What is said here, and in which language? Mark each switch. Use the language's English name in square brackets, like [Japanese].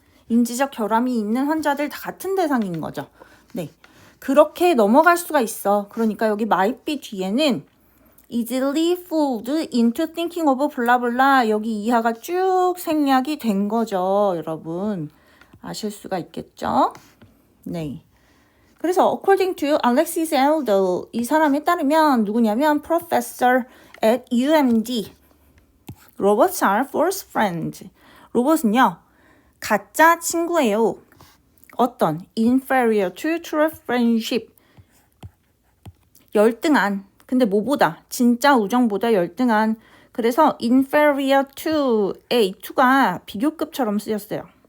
[Korean] 인지적 결함이 있는 환자들 다 같은 대상인 거죠. 네, 그렇게 넘어갈 수가 있어. 그러니까 여기 might be 뒤에는 [English] easily fooled into thinking of [Korean] 블라블라 여기 이하가 쭉 생략이 된 거죠. 여러분 아실 수가 있겠죠? 네. [English] 그래서 according to Alexis Elder [Korean] 이 사람에 따르면 누구냐면 [English] professor at UMD robots are false friends. [Korean] 로봇은요 가짜 친구예요. 어떤 [English] inferior to true friendship [Korean] 열등한 근데 뭐보다 진짜 우정보다 열등한 그래서 inferior to a to가 비교급처럼 쓰였어요.